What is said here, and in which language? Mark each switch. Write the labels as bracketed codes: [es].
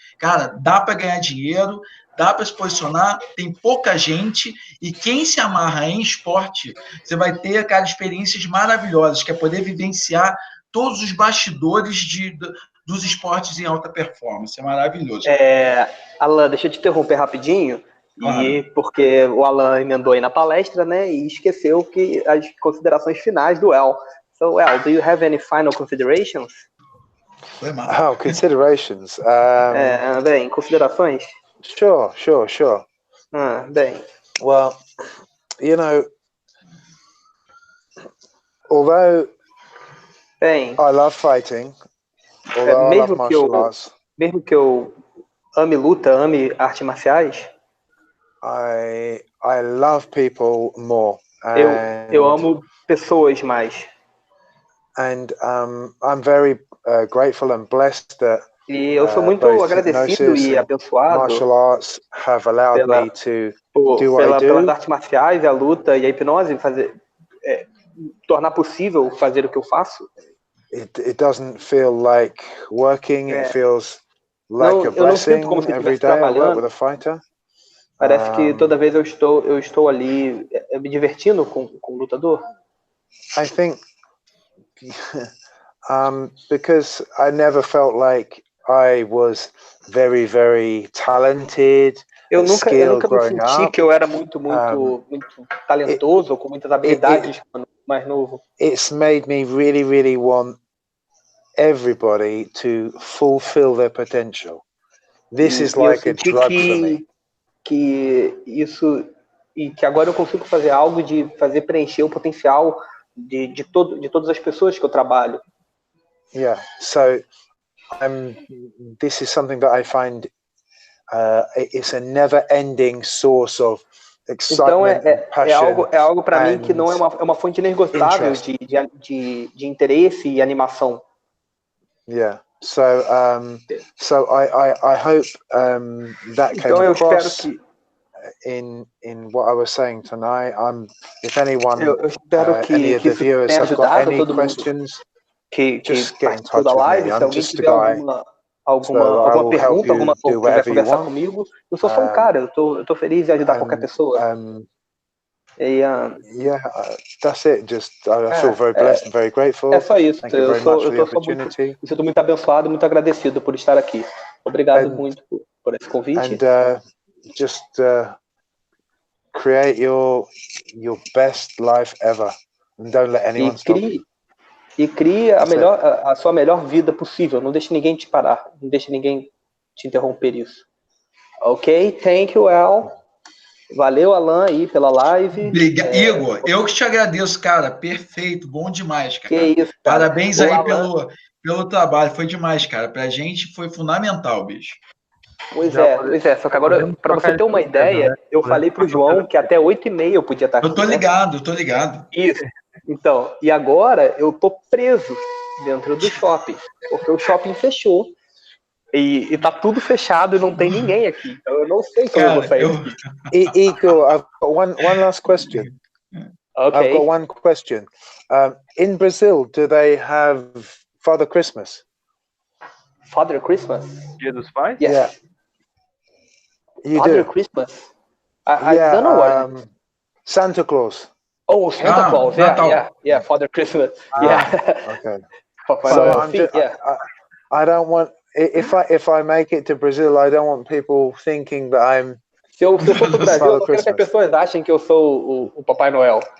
[pt] Cara, dá para ganhar dinheiro, dá para se posicionar, tem pouca gente, e quem se amarra em esporte, você vai ter, cara, experiências maravilhosas, que é poder vivenciar todos os bastidores dos esportes em alta performance. É maravilhoso. Allan, deixa eu te interromper rapidinho, claro. Porque o Allan emendou aí na palestra, né, e esqueceu que as considerações finais do El. [en] So, El, do you have any final considerations? Oh, considerations. [pt] Bem, considerações? [en] Sure. [pt] Bem. [en] Well, you know, although I love fighting, although I love martial arts, [pt] mesmo que eu ame luta, ame artes marciais, [en] I love people more. [pt] Eu amo pessoas mais. [en] And I'm very grateful and blessed that [pt] e eu sou muito agradecido e abençoado. [en] Martial arts have allowed me to [pt] pelas artes marciais, a luta e a hipnose, tornar possível fazer o que eu faço. [en] It doesn't feel like working. It feels like a blessing every day I work with a fighter. [pt] Parece que toda vez eu estou ali me divertindo com o lutador. [en] I think because I never felt like I was very, very talented. [pt] Eu nunca me senti que eu era muito talentoso ou com muitas habilidades quando mais novo. [en] It's made me really, really want everybody to fulfill their potential. This is like a drug for me. [pt] Que agora eu consigo fazer algo de fazer preencher o potencial de todas as pessoas que eu trabalho. [en] Yeah, so this is something that I find it's a never-ending source of excitement, passion, [pt] é algo para mim que não é uma fonte inesgotável de interesse e animação. [en] Yeah. So I hope that came across in what I was saying tonight. If anyone, any of the viewers have got any questions, just get in touch with me. I'm just a guy. [pt] Alguma pergunta, alguma coisa, quiser conversar comigo, eu sou só um cara, eu tô feliz de ajudar qualquer pessoa. [en] Yeah, that's it. I feel very blessed and very grateful. [pt] É só isso. [en] Thank you very much for the opportunity. [pt] Me sinto muito abençoado, muito agradecido por estar aqui. Obrigado muito por esse convite. [en] And just create your best life ever, and don't let anyone stop you. [pt] E crie a sua melhor vida possível. Não deixe ninguém te parar. Não deixe ninguém te interromper isso. Ok? [en] Thank you, Al. [pt] Valeu, Allan, aí pela live. Igor, eu que te agradeço, cara. Perfeito, bom demais, cara. Que isso, cara. Parabéns aí pelo trabalho. Foi demais, cara. Pra gente foi fundamental, bicho. Pois é. Só que agora, pra você ter uma ideia, eu falei pro João que até 8h30 eu podia estar aqui. Eu tô ligado. Isso. Então, e agora eu tô preso dentro do shopping, porque o shopping fechou e tá tudo fechado e não tem ninguém aqui. Então eu não sei como eu vou sair daqui. [en] Igor, I've got one last question. Okay. I've got one question. In Brazil, do they have Father Christmas? Father Christmas? [pt] Dia dos Pais? [en] Yes. Yeah. You Father do? Christmas? I don't know what. Santa Claus. Oh, Santa Claus, yeah, Father Christmas, Okay. So I don't want, if I make it to Brazil, I don't want people thinking that I'm. [pt] Se eu for pro Brasil, eu não quero que as pessoas achem que eu sou o Papai Noel.